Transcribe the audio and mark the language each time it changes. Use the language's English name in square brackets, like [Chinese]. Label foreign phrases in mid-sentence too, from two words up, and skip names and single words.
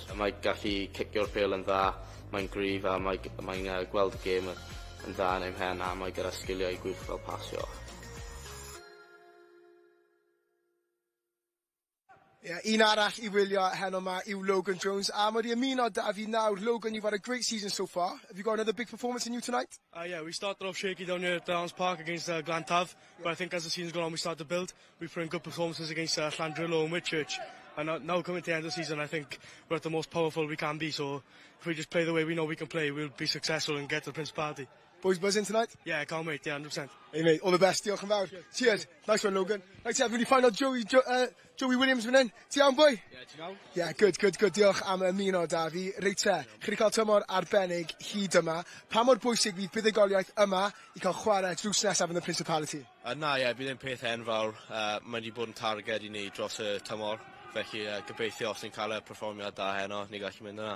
[Welsh] Mae'n gallu cicio'r pêl yn dda, mae'n gryf a mae'n gweld y gêm yn dda yn ei mhen a mae gyda sgiliau gwych fel pasio. Un arall i wylio heno yma yw Logan Jones, a mae di ymuno da fi nawr. [English] Logan, you've had a great season so far. Have you got another big performance in you tonight? Yeah, we started off shaky down here at Downs Park against Glantaf, but I think as the season's gone on, we started to build. We put in good performances against Llandrillo and Whitchurch, and now coming to the end of the season, I think we're at the most powerful we can be, so if we just play the way we know we can play, we'll be successful and get to the Principality. Boys buzzing tonight? Yeah, I can't wait, yeah, 100%. Hey mate, all the best, [Welsh] diolch yn fawr. [English] Cheers. Nice one, Logan. Right, so when you find out Joey Williams [Welsh] fan hyn. Ti iawn, [English] boy? [Welsh] Yeah, ti'n iawn? [English] Yeah, good. [Welsh] Diolch am ymuno da fi. Reit te, chi wedi cael tymor arbennig hyd yma. Pa mor bwysig fydd buddugoliaeth yma i cael chwarae drws nesaf yn y Principality? Bydd e'n peth enfawr. Mae wedi bod yn targed i ni dros y tymor. Felly gobeithio os ni'n cael y perfformiad da heno, ni'n gallu mynd yna.